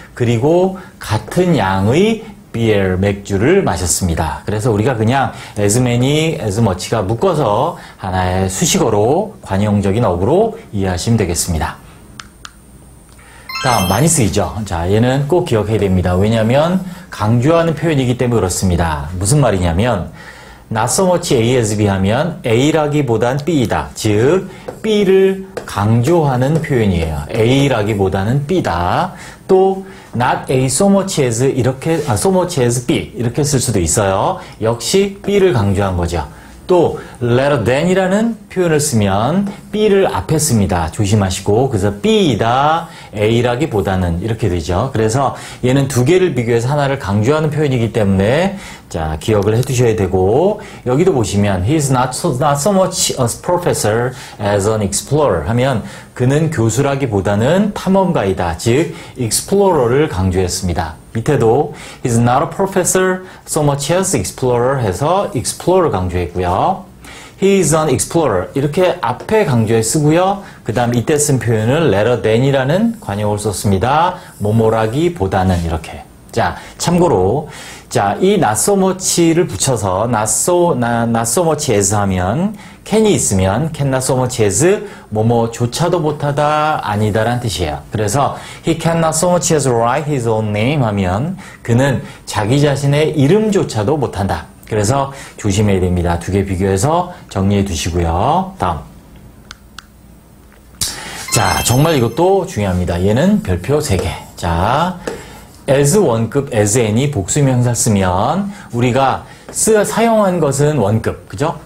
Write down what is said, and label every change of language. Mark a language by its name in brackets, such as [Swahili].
[Korean] 그리고 같은 양의 beer, 맥주를 마셨습니다. 그래서 우리가 그냥 as many, as much가 묶어서 하나의 수식어로 관용적인 어구로 이해하시면 되겠습니다. 다음, 많이 쓰이죠. 자, 얘는 꼭 기억해야 됩니다. 왜냐하면 강조하는 표현이기 때문에 그렇습니다. 무슨 말이냐면 not so much A as B 하면 A라기보단 B이다. 즉 B를 강조하는 표현이에요. A라기보다는 B다. 또 not A so much as 이렇게 so much as B 이렇게 쓸 수도 있어요. 역시 B를 강조한 거죠. 또 rather than이라는 표현을 쓰면 B를 앞에 씁니다. 조심하시고 그래서 B이다 A라기보다는 이렇게 되죠. 그래서 얘는 두 개를 비교해서 하나를 강조하는 표현이기 때문에 자 기억을 해두셔야 되고 여기도 보시면 [English] He is not so much a professor as an explorer [Korean] 하면 그는 교수라기보다는 탐험가이다. 즉 explorer를 강조했습니다. 밑에도 [English] He's not a professor so much as explorer [Korean] 해서 explorer 강조했고요. [English] He is an explorer [Korean] 이렇게 앞에 강조해 쓰고요. 그 다음 이때 쓴 표현을 rather than이라는 관용을 썼습니다. 뭐뭐라기보다는 이렇게. 자 참고로 자 이 not so much를 붙여서 not so much as 하면 can이 있으면 can not so much as 뭐뭐조차도 못하다 아니다라는 뜻이에요. 그래서 [English] he can not so much as write his own name [Korean] 하면 그는 자기 자신의 이름조차도 못한다. 그래서 조심해야 됩니다. 두 개 비교해서 정리해 두시고요. 다음. 자, 정말 이것도 중요합니다. 얘는 별표 3개. 자, as 원급, as n이 복수명사 쓰면 우리가 사용한 것은 원급, 그죠?